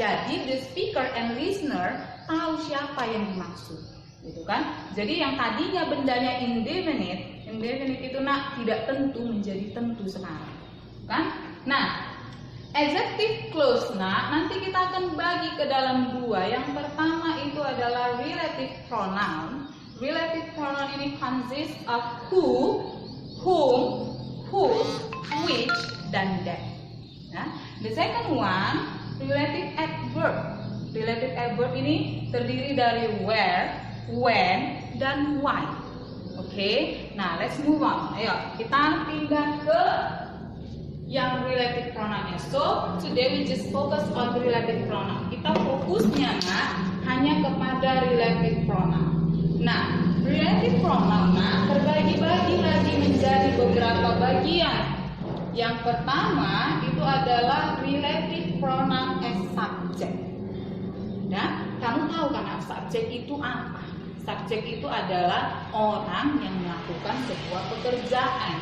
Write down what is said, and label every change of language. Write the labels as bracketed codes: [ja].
[id] Jadi [en] the speaker and listener [id] tahu siapa yang dimaksud. Gitu kan? Jadi yang tadinya bendanya indefinite itu tidak tentu menjadi tentu sekarang. Kan? Nah, adjective clause nanti kita akan bagi ke dalam 2. Yang pertama itu adalah relative pronoun. Relative pronoun ini [en] consists of [id] who, whom, whose, which, dan that. [en] Nah, the second one, relative adverb. [id] Relative adverb ini terdiri dari where, when, dan why. Oke, nah [en] let's move on. [id] Ayo kita pindah ke yang relative pronoun. [en] So today we just focus on the relative pronoun. [id] Kita fokusnya hanya kepada relative pronoun. Nah, relative pronoun terbagi-bagi lagi menjadi beberapa bagian. Yang pertama itu adalah relative pronoun as subject. Nah, kamu tahu kan subjek itu apa? Subjek itu adalah orang yang melakukan sebuah pekerjaan.